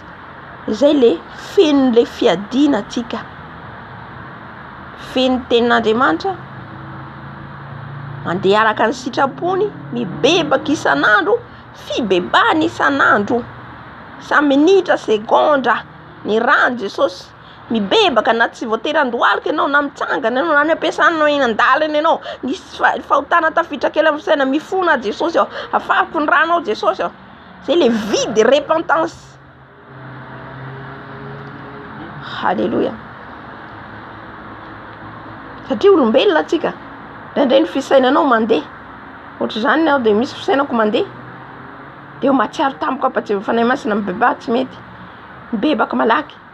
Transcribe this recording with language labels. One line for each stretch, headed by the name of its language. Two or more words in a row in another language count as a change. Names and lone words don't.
Malagasy: Izay le feno le fiadina atsika, feno tenin'Andriamanitra, mandeha araka ny sitrapony, mibebaka isan'andro, fibebahana isan'andro, sa minitra segondra ny rano Jesosy, mibebaka na tsy voatery andohalika ianao na mitsangana ianao na ny ampiasanao eny an-dalana ianao, nisy fahotana tafiditra kely amin'ny fisaina, mifona Jesosy aho, afahako ny rano ao Jesosy aho.
French: Zay le vie de repentance.
Malagasy: Halleluja. Satria olombelona atsika, ndraindray ny fisainanao mandeha, ohatra zany aho de misy fisainako mandeha, de eo matsiaro tampoka apatsy fanahy masina mibebaka tsy mety, mibebaka malaky.